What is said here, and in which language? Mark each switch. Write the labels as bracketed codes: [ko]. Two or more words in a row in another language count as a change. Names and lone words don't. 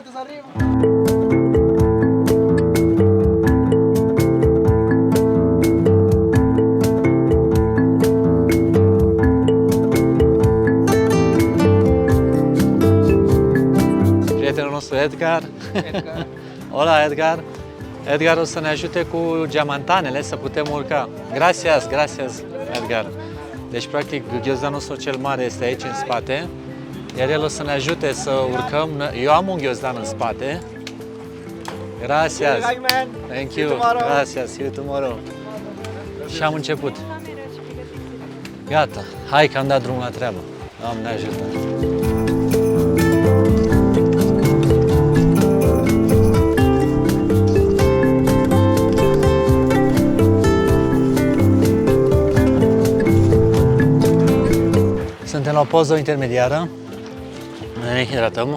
[ro] Prietenul nostru Edgar. Hola, Edgar. Edgar o să ne ajute cu geamantanele să putem urca. [es] Gracias, gracias, Edgar. [ro] Deci, practic, ghiozdanul nostru cel mare este aici în spate, iar el o să ne ajute să urcăm. Eu am un ghiozdan în spate. Gracias. [en] Thank you. [es] Gracias. [en] See you tomorrow. [ro] Și am început. Gata, hai că am dat drumul la treabă. Doamne ajută! Suntem la o pauză intermediară, ne hidratăm.